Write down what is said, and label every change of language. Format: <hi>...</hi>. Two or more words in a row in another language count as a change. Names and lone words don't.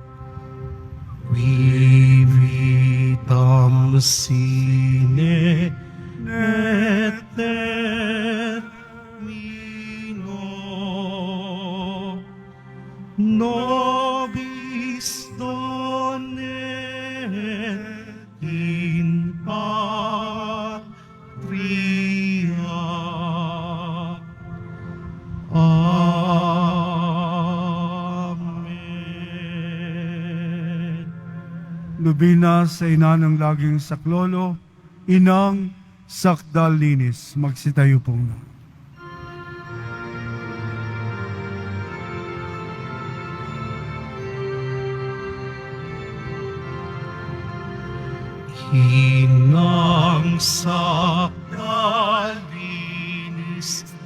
<la>qui vitam sine et termino, nobis donet in patria. Amen.</la> <tl>Lubina sa ina ng laging saklolo, inang sakdal linis. Magsitayo po na. Inang sakdalinis,</tl>